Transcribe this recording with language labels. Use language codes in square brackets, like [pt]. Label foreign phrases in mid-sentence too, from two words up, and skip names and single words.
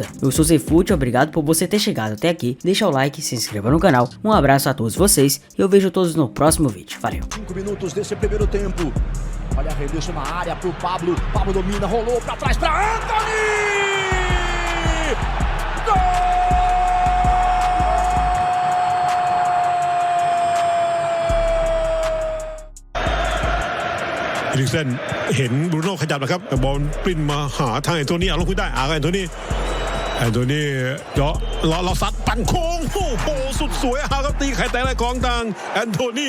[pt] Eu sou Zefute, obrigado por você ter chegado até aqui, deixa o like, se inscreva no canal, um abraço a todos vocês e eu vejo todos no próximo vídeo. Valeu! 5 minutos desse primeiro tempo. Olha, arremesso na área pro Pablo. Pablo domina, rolou pra trás pra Anthony! Gol! [th] อีริกเซนเห็นบรูโน่ขยับนะครับบอลปริ้นมาหาทางแอนโทนีเอาลงคุยได้แอนโทนีเจาะเราซัดปั่นโค้งโอ้โหสุดสวยครับตีไข่แตกเลยของทางแอนโทนี